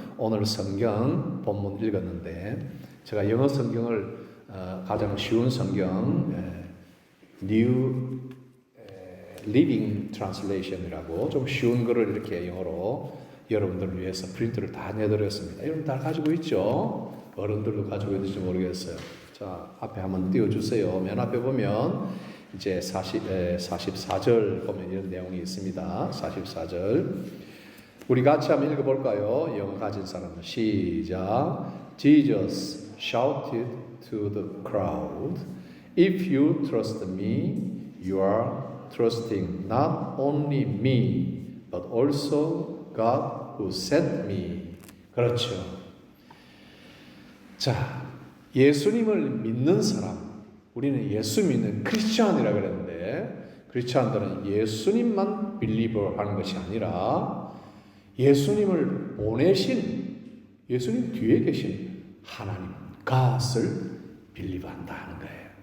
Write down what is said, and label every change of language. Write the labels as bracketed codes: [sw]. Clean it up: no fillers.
[ko] 오늘 성경 본문 읽었는데 제가 영어 성경을 가장 쉬운 성경 New Living Translation이라고 좀 쉬운 글을 이렇게 영어로 여러분들을 위해서 프린트를 다 내드렸습니다. 여러분 다 가지고 있죠? 어른들도 가지고 있는지 모르겠어요. 자, 앞에 한번 띄워주세요. 맨 앞에 보면 이제 44절 보면 이런 내용이 있습니다. 44절. 우리 같이 한번 읽어볼까요? 영어 가진 사람은 시작. [en] Jesus shouted to the crowd, "If you trust me, you are trusting not only me, but also God who sent me." [ko] 그렇죠. 자, 예수님을 믿는 사람, 우리는 예수 믿는 크리스찬이라 그랬는데 크리스찬들은 예수님만 빌리버 하는 것이 아니라 예수님을 보내신 예수님 뒤에 계신 하나님 God을 빌리버한다 하는 거예요.